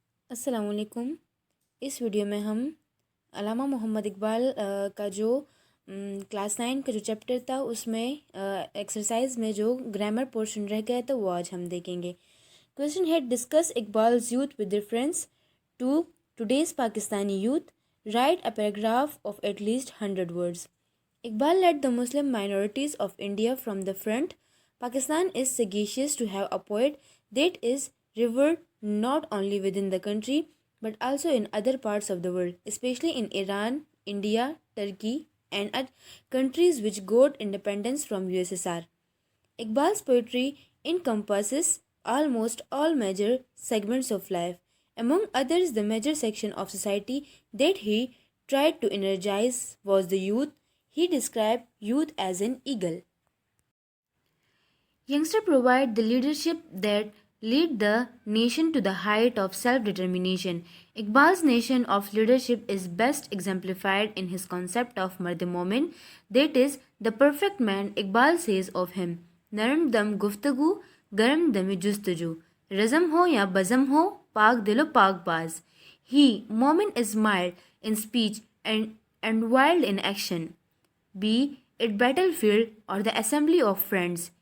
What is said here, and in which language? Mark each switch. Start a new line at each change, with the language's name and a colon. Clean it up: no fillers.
Urdu: السلام علیکم۔ اس ویڈیو میں ہم علامہ محمد اقبال کا جو کلاس 9 کا جو چیپٹر تھا اس میں ایکسرسائز میں جو گرامر پورشن رہ گیا تھا وہ آج ہم دیکھیں گے۔ کویشچن ہے
English: Discuss Iqbal's youth with reference to today's Pakistani youth, write a paragraph of at least 100 words۔ Iqbal led the Muslim minorities of India from the front. Pakistan is sagacious to have a poet that is revered not only within the country but also in other parts of the world, especially in Iran, India, Turkey, and countries which got independence from USSR. Iqbal's poetry encompasses almost all major segments of life. Among others, the major section of society that he tried to energize was the youth. He described youth as an eagle. Youngsters provide the leadership that lead the nation to the height of self-determination. Iqbal's notion of leadership is best exemplified in his concept of Mard-e-Momin, that is, the perfect man. Iqbal says of him,
Urdu: نرم دم گفتگو گرم دم جستجو رزم ہو یا بزم ہو پاک دل و پاک باز.
English: He, Momin, is mild in speech and wild in action, be it battlefield or the assembly of friends.